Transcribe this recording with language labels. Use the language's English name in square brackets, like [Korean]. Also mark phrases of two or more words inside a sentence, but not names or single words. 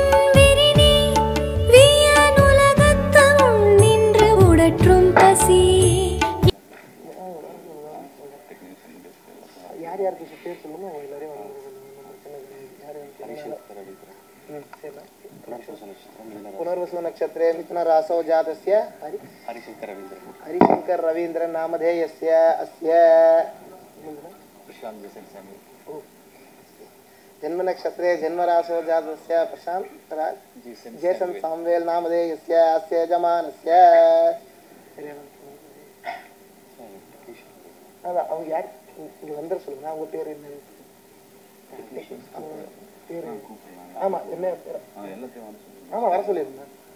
[Tamil] விரினி வியன் உலகத்து நின்று உடற்றும் பசி. யார் யாருக்கு பேர் சொல்லுங்க அவங்க எல்லாரையும் [Sanskrit] पुनर्वसु नक्षत्रे मिथुन रासौ जातस्य हरिशंकर रवींद्र नामधेयस्य अस्य जन्म नक्षत्रे जन्म रासौ जातस्य प्रशांत राज जयसन सामवेल नामधेयस्य अस्य यजमानस्य [Tamil] அவங்க யார் இங்க வந்து சொல்லுங்க அவங்க பேர் என்ன பேர் ஆமா என்ன பேர் ஆமா வர சொல்லிருந்தேன்